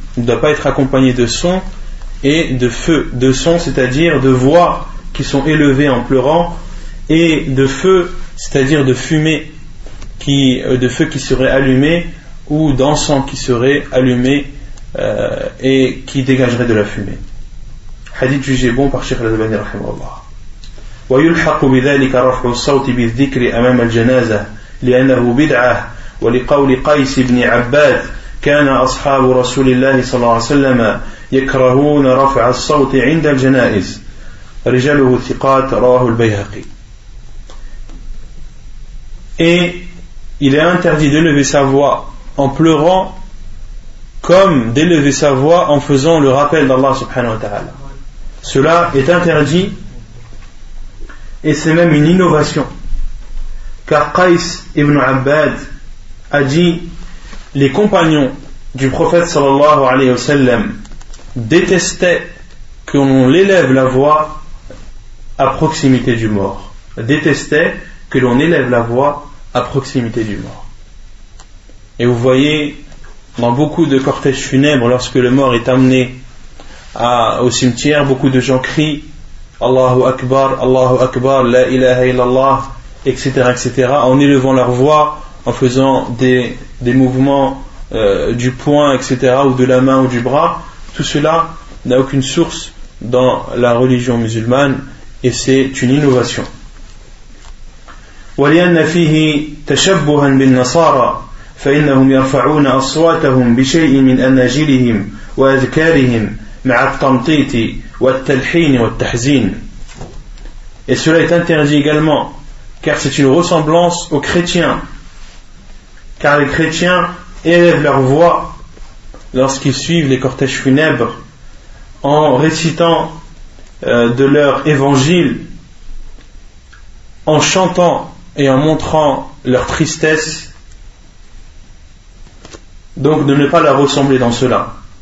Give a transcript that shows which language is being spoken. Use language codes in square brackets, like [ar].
[fr] De son, c'est-à-dire de voix qui sont élevées en pleurant, et de feu, c'est-à-dire de fumée, de feu qui serait allumé, ou d'encens qui serait allumé et qui dégagerait de la fumée. Hadith jugé bon par Cheikh Al-Albani rahimahullah. [ar] ويلحق بذلك رفع الصوت بالذكر أمام الجنازة لأنه بدعة ولقول قيس بن عباد كان أصحاب رسول الله صلى الله عليه وسلم يكرهون رفع الصوت عند الجنائز رجاله ثقات رواه البيهقي. [fr] Et il est interdit de lever sa voix en pleurant comme d'élever sa voix en faisant le rappel d'Allah subhanahu wa ta'ala. Cela est interdit et c'est même une innovation. Car Qais ibn Abbad a dit, les compagnons du prophète sallallahu alayhi wa sallam détestaient qu'on élève la voix à proximité du mort. Détestaient que l'on élève la voix à proximité du mort. Et vous voyez, dans beaucoup de cortèges funèbres, lorsque le mort est amené au cimetière, beaucoup de gens crient [ar] Allahu Akbar, Allahu Akbar, La ilaha illallah, [fr] etc., etc., en élevant leur voix, en faisant des mouvements du poing, etc., ou de la main ou du bras. Tout cela n'a aucune source dans la religion musulmane et c'est une innovation. [ar] ولأن فيه تشبها بالنصارى فإنهم يرفعون أصواتهم بشيء من أناجيلهم وأذكارهم مع التمطيط والتلحين والتحزين. [fr] Et cela est interdit également car c'est une ressemblance aux chrétiens, car les chrétiens élèvent leur voix lorsqu'ils suivent les cortèges funèbres en récitant de leur évangile, en chantant et en montrant leur tristesse, donc de ne pas la ressembler dans cela.